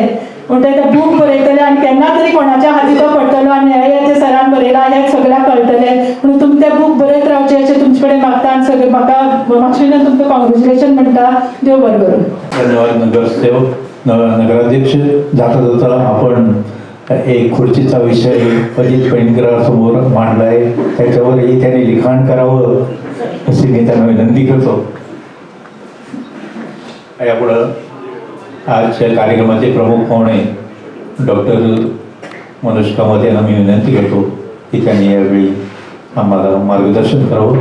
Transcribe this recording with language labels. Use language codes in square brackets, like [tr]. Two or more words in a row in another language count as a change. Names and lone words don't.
[kok] म्हणटा ते बूक बरयतले आनी केन्ना तरी कोणाच्या हाती तो पडटलो आनी हे ते सरान बरयला हें सगळ्यांक कळटलें. म्हणून तुमी तें बूक बरयत रावचें अशें तुमचे कडेन मागता आनी सगळें म्हाका तुमकां कॉंग्रेच्युलेशन म्हणटा. देव बरें करूं. धन्यवाद नगरसेवक. [mr] नगराध्यक्ष जाता जाता आपण एक खुर्चीचा विषय अजित पेडणेकरांसमोर मांडलाय, त्याच्यावरही त्यांनी लिखाण करावं अशी मी त्यांना विनंती करतो. यापुढं आजच्या कार्यक्रमाचे प्रमुख पाहुणे डॉक्टर मनोज कामत यांना मी विनंती करतो की त्यांनी यावेळी आम्हाला मार्गदर्शन करावं.